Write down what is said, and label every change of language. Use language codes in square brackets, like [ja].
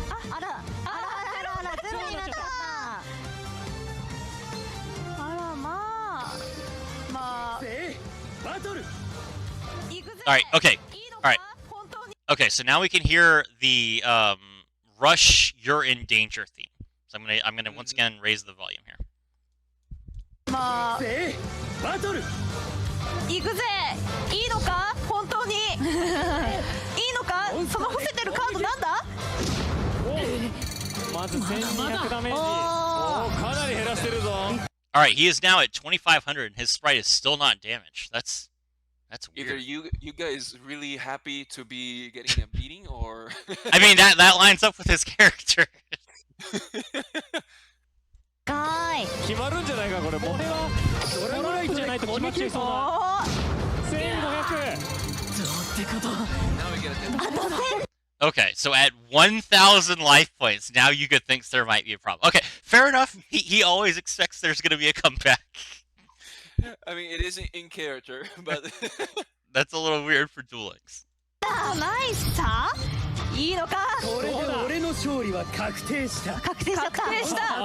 [ja] あらゼロになっちゃったあらまあバトル行くぜ [en] Alright, okay. [ja] いいのか [en] Alright. [ja] 本当に [en] Okay, so now we can hear the Rush You're in Danger theme. So I'm gonna once again raise the volume here. [ja] まあバトル行くぜいいのか本当にいいのかその伏せてるカードなんだまず1200ダメージおーかなり減らしてるぞ [en] Alright, he is now at 2500 and his sprite is still not damaged. That's Either weird. you guys really happy to be getting a beating, or I mean that lines up with his character. [ja] かーい決まるんじゃないかこれこれはドラゴンライトじゃないと決まっちゃいそうなおー 1500 [en] now we get a Okay, so at 1000 life points, now Yuga thinks there might be a problem. Okay, fair enough. He always expects there's gonna be a comeback. I mean, it is in character, but That's a little weird for Duel Links. [ja] ナイスさいいのかこれで俺の勝利は確定した確定しちゃった確定した